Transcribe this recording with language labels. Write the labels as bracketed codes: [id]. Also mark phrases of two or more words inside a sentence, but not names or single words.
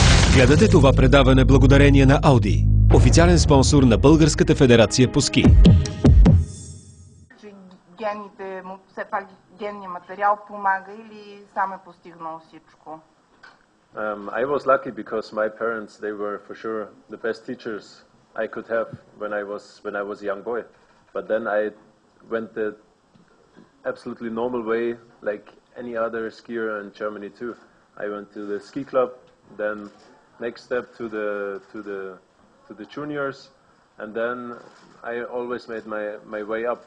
[bg] Гледате това предаване благодарение на Audi, официален спонсор на Българската федерация по ски. Че гените, все пак генният материал помага или сам е постигнал всичко? [en] I was lucky because my parents, they were for sure the best teachers I could have when I was a young boy. But then I went the absolutely normal way, like any other skier in Germany too. I went to the ski club, then next step to the juniors, and then I always made my way up.